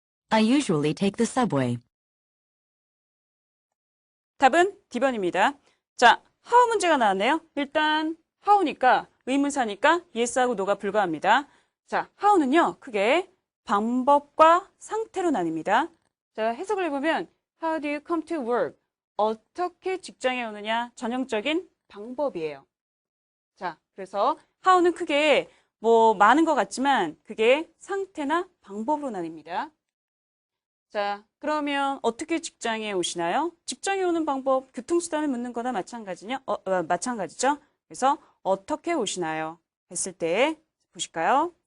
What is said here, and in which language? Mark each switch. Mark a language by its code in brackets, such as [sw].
[en] I usually take the subway. [ko] 답은 D번입니다. 자, how 문제가 나왔네요. 일단 how니까 의문사니까 yes하고 no가 불가합니다. 자, how는요. 크게 방법과 상태로 나뉩니다. 자, 해석을 해보면 [en] How do you come to work? [ko] 어떻게 직장에 오느냐 전형적인 방법이에요. 자, 그래서 how는 크게 뭐 많은 것 같지만 그게 상태나 방법으로 나뉩니다. 자, 그러면 어떻게 직장에 오시나요? 직장에 오는 방법, 교통수단을 묻는 거나 마찬가지죠? 그래서 어떻게 오시나요? 했을 때 보실까요?